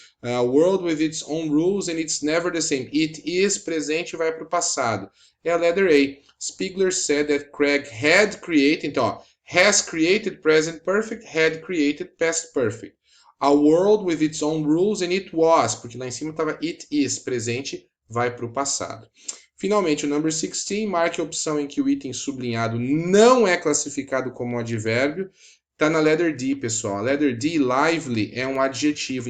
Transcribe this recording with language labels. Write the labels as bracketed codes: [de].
[en] World with its own rules and it's never the same. It is, [pt] presente, vai para o passado. É a letter A. [en] Spiegler said that Craig had created, [pt] então, ó, [en] has created present perfect, had created past perfect. A world with its own rules and it was, [pt] porque lá em cima estava it is, presente, vai para o passado. Finalmente, o number 16, marque a opção em que o item sublinhado não é classificado como um advérbio. Está na letter D, pessoal. A letter D, lively, é um adjetivo.